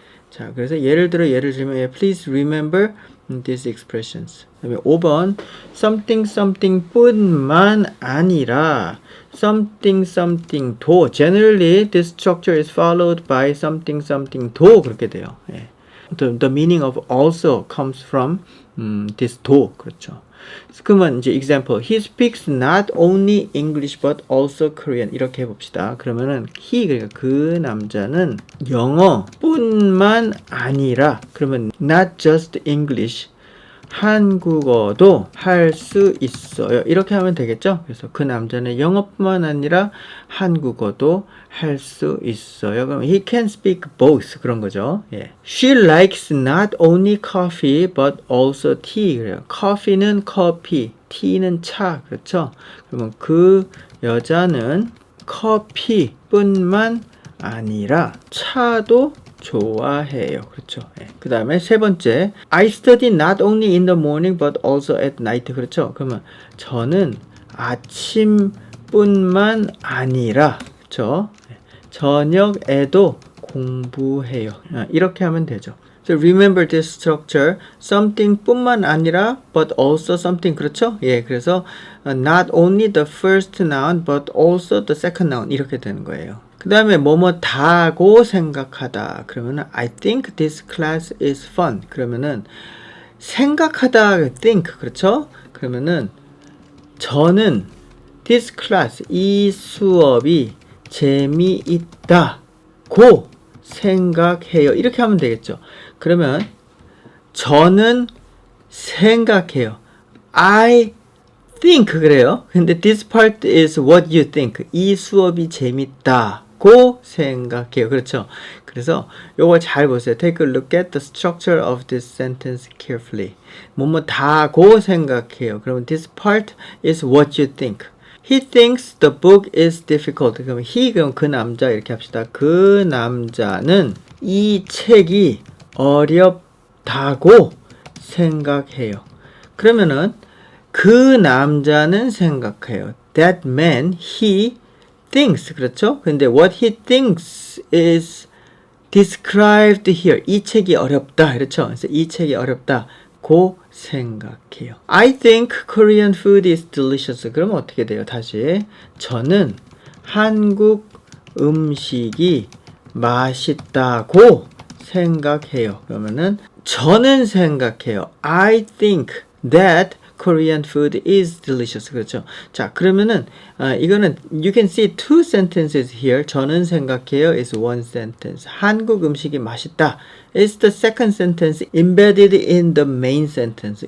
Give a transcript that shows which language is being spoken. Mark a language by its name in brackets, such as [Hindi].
[Korean] 자, 그래서 예를 들면 [English] please remember these expressions. [Korean] 그다음에 5번 something something 뿐만 아니라 something something 도. [English] Generally this structure is followed by something something 도 그렇게 돼요. [Korean] 예. [English] The meaning of also comes from this 도. [Korean] 그렇죠. 그러면 이제 [English] example he speaks not only English but also Korean [Korean] 이렇게 해봅시다. 그러면은 he 그러니까 그 남자는 영어뿐만 아니라 그러면 [English] not just English [Korean] 한국어도 할 수 있어요. 이렇게 하면 되겠죠? 그래서 그 남자는 영어뿐만 아니라 한국어도 할 수 있어요. [English] 그럼 he can speak both [Korean] 그런 거죠. 예. [English] She likes not only coffee but also tea. [Korean] 그래요. coffee는 커피, tea는 차. 그렇죠? 그러면 그 여자는 커피뿐만 아니라 차도 좋아해요. 그렇죠. 예. 그 다음에 세 번째 [English] I study not only in the morning but also at night. [Korean] 그렇죠. 그러면 저는 아침뿐만 아니라 그렇죠. 예. 저녁에도 공부해요. 이렇게 하면 되죠. [English] So remember this structure. something 뿐만 아니라 but also something. [Korean] 그렇죠? 예. [English] 그래서 not only the first noun but also the second noun [Korean] 이렇게 되는 거예요. 그 다음에 뭐뭐다고 생각하다. [English] 그러면은 I think this class is fun. [Korean] 그러면은 생각하다 think 그렇죠? 그러면은 저는 [English] this class [Korean] 이 수업이 재미있다고 생각해요. 이렇게 하면 되겠죠. 그러면 저는 생각해요. [English] I think 그래요. 근데 this part is what you think. [Korean] 이 수업이 재밌다고 생각해요. 그렇죠? 그래서 요거 잘 보세요. [English] Take a look at the structure of this sentence carefully. [Korean] 뭐뭐다고 생각해요. [English] 그러면 this part is what you think. He thinks the book is difficult. [Korean] 그럼 he 그럼 그 남자 이렇게 합시다. 그 남자는 이 책이 어렵다고 생각해요. 그러면은 그 남자는 생각해요. [English] That man, he thinks. 그렇죠? 근데 what he thinks is described here. [Korean] 이 책이 어렵다. 그렇죠? 그래서 이 책이 어렵다고 생각해요. [English] I think Korean food is delicious. [Korean] 그러면 어떻게 돼요? 다시. 저는 한국 음식이 맛있다고 생각해요. 그러면은 저는 생각해요. [English] I think that Korean food is delicious. [Korean] 그렇죠. 자, 그러면은 이거는 [English] you can see two sentences here. [Korean] 저는 생각해요 [English] is one sentence. [Korean] 한국 음식이 맛있다 [English] is the second sentence embedded in the main sentence.